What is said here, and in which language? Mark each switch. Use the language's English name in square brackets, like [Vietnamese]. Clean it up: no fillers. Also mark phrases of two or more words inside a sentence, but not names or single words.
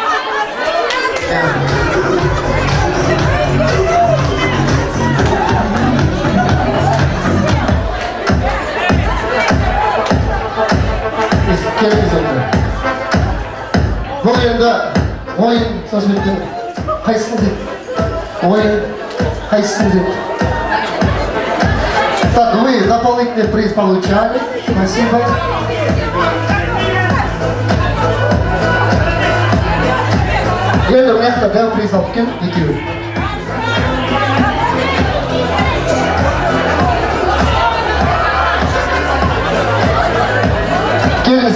[Kazakh] Бұл енді ойын сөзбеттен қайсысын деді? Ойын қайсысын деді? [Russian] Так, вы дополнительный приз получали. Спасибо. [Kazakh] Енді мына дәу приз алып кел, екеуі. Келіңіз.